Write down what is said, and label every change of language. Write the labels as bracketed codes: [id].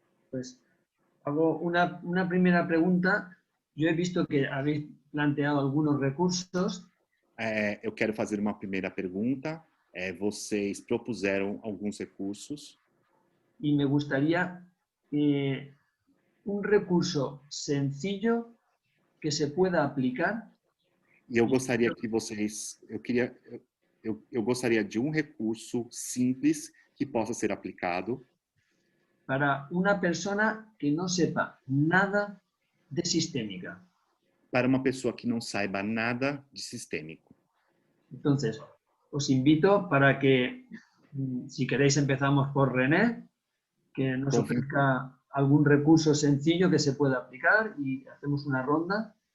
[es] Pues hago una primera pregunta. Yo he visto que habéis planteado algunos recursos. [pt] Eu quero fazer uma primeira pergunta. Vocês propuseram alguns recursos. [es] Y me gustaría un recurso sencillo que se pueda aplicar. [pt] E eu gostaria que vocês... Eu gostaria de um recurso simples que possa ser aplicado [es] para una persona que no sepa nada de sistémica. [pt] Para uma pessoa que não saiba nada de sistêmico. [es] Entonces, os invito para que, si queréis, empezamos por René, que nos ofrezca algún recurso sencillo que se pueda aplicar y hacemos una ronda.